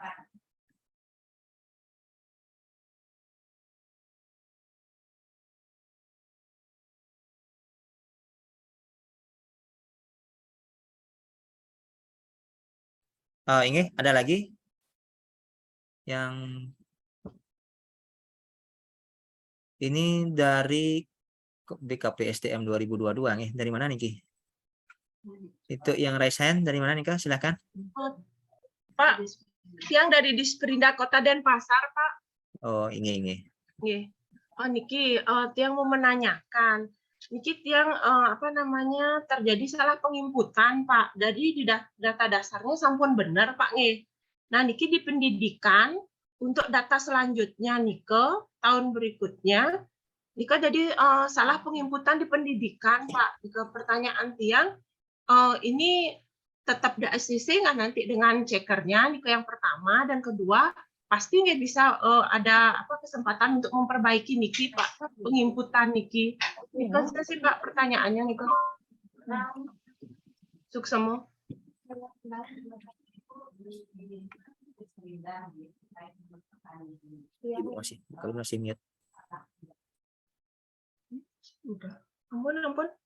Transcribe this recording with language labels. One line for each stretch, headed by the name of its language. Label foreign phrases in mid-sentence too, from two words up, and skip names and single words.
Indonesian: Ini ada lagi yang ini dari BKP SDM 2022 nih. Dari mana nih Ki? Itu yang
English: raise hand
Indonesian: dari mana nih Kak? Silakan. Pak, yang dari Disperindak Kota Denpasar, Pak. Oh, ini. Nggih. Oh, niki tiang mau menanyakan. Niki tiang terjadi salah penginputan, Pak. Jadi di data dasarnya sampun benar, Pak nggih. Nah, niki di pendidikan untuk data selanjutnya nike tahun berikutnya nike jadi salah penginputan di pendidikan, Pak. Nike pertanyaan tiang ini tetap di ACC nggak nanti dengan checkernya nike yang pertama dan kedua pasti nggak bisa ada kesempatan untuk memperbaiki niki Pak penginputan niki. Nike sih Pak pertanyaannya nike.
Balinese: Suksemo.
Indonesian: Ibu masih mute. Udah. Ampun.